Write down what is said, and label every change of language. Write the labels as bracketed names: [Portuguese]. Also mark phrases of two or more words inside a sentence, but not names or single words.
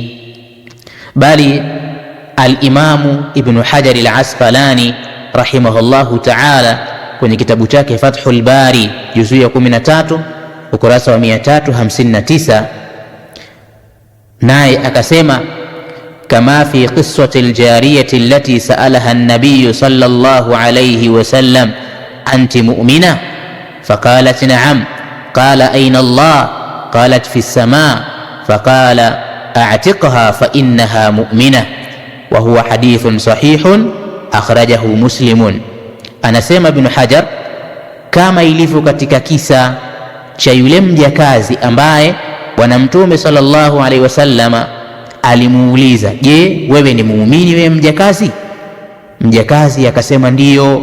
[Arabic] بل الإمام [Swahili] Ibn Hajar al-Asqalani [Arabic] رحمه الله تعالى, [Swahili] kwenye kitabu chake Fathul Bari juzuu ya 13 ukurasa wa 359, naye akasema [Arabic] كما في قصة الجارية التي سألها النبي صلى الله عليه وسلم أنت مؤمنة فقالت نعم قال أين الله قالت في السماء فقال أعتقها فإنها مؤمنة وهو حديث صحيح أخرجه مسلم. [Swahili] Anasema Ibn Hajar, kama ilivyo katika kisa cha yule mjakazi ambaye Bwana Mtume [Arabic] صلى الله عليه وسلم [Swahili] alimuuliza, je, wewe ni muumini wewe mjakazi? Mjakazi akasema ndiyo.